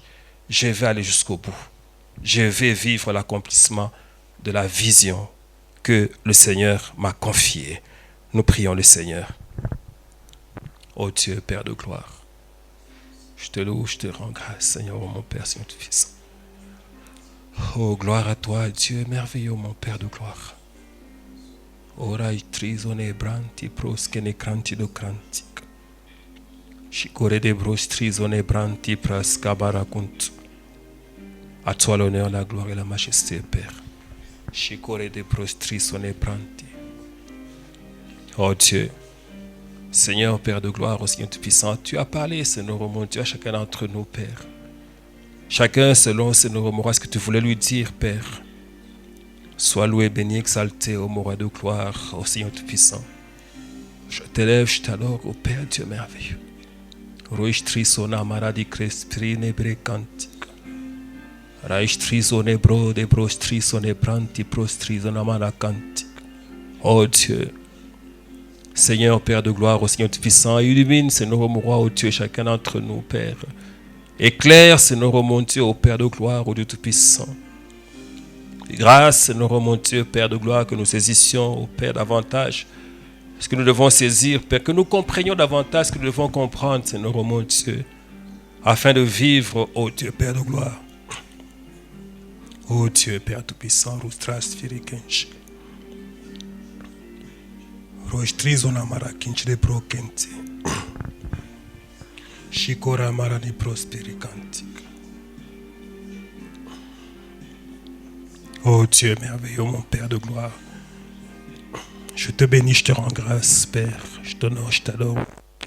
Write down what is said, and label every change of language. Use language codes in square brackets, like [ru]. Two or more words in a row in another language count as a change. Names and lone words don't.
[fr] Je vais aller jusqu'au bout. Je vais vivre l'accomplissement de la vision que le Seigneur m'a confiée. Nous prions le Seigneur. Ô Dieu, Père de gloire, je te loue, je te rends grâce, Seigneur, ô mon Père Saint-Fils. Oh, gloire à toi, Dieu merveilleux, mon Père de gloire. Orai trizone branti proskene kranti do kranti. Shikore de brostrizone branti praskabarakunt. À toi l'honneur, la gloire et la majesté, Père. Shikore de brostrizone branti. Oh Dieu, Seigneur, Père de gloire, aussi Tout-Puissant, tu as parlé, Seigneur, mon Dieu, à chacun d'entre nous, Père. Chacun selon, Seigneur, mon roi, ce que tu voulais lui dire, Père. Sois loué, béni, exalté, ô mon roi de gloire, ô Seigneur Tout-Puissant. Je t'élève, je t'adore, ô Père Dieu merveilleux. Roishtrisona maradi crespirine brecantica. Raishtrisone bro de brostrisone branti prostrisona malacantica. Oh Dieu, Seigneur, Père de gloire, ô Seigneur Tout-Puissant, illumine, Seigneur, mon roi, ô Dieu, chacun d'entre nous, Père. Éclaire, Seigneur, mon Dieu, ô Père de gloire, ô Dieu Tout-Puissant. Grâce, Seigneur, mon Dieu, Père de gloire, que nous saisissions, ô Père, davantage ce que nous devons saisir, Père, que nous comprenions davantage ce que nous devons comprendre, Seigneur, mon Dieu, afin de vivre, ô Dieu, Père de gloire. Ô Dieu, Père Tout-Puissant, Rustras Firikench. Rostrizona Marakinch de Brokenti. Shikora Marani Prospericantic. Oh Dieu merveilleux, mon Père de gloire. Je te bénis, je te rends grâce, Père. Je t'honore, je t'adore.